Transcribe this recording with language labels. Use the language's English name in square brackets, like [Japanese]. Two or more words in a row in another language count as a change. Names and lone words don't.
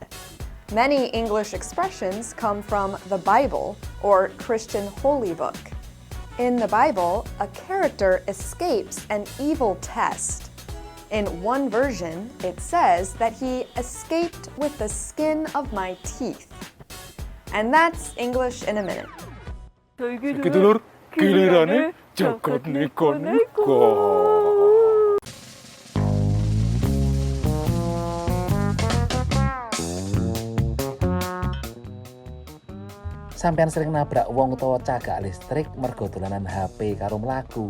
[English] Many English expressions come from the Bible or Christian holy book. In the Bible, a character escapes an evil test. In one version, it says that he escaped with the skin of my teeth. And that's English in a minute. [Javanese] Dulur, gilirane jagat neko-neko. Sampeyan sering nabrak wong utawa cagak listrik mergo dolanan HP karo mlaku.